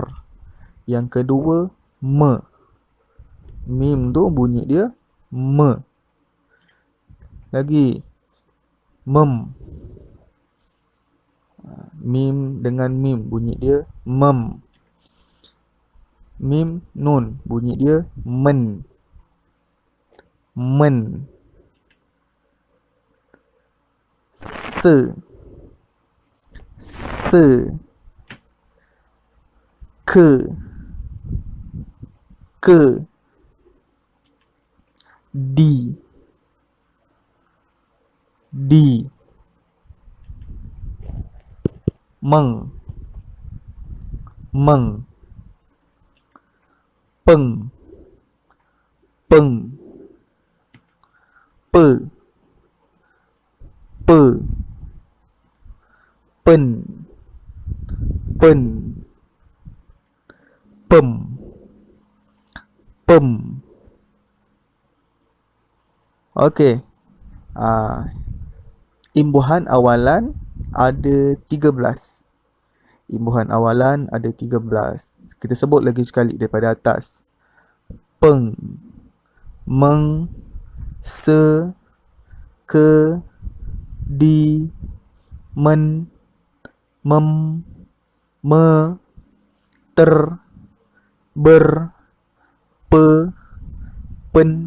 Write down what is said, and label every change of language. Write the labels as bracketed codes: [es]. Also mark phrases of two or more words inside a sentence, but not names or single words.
[ms] Yang kedua, me. Mim tu bunyi dia me. Lagi, mem. Mim dengan mim bunyi dia mem. Mim nun bunyi dia men. Men. Se. Se. Ke. Ke. Di. Di. Meng. Meng. Peng. Peng. Pe. Pe. Pen. Pen. Pem. Pem. Okey. Imbuhan awalan ada 13. Imbuhan awalan ada 13. Kita sebut lagi sekali daripada atas. Peng. Meng. Se. Ke. Di. Men. Mem. Me. Ter. Ber. Pe. Pen.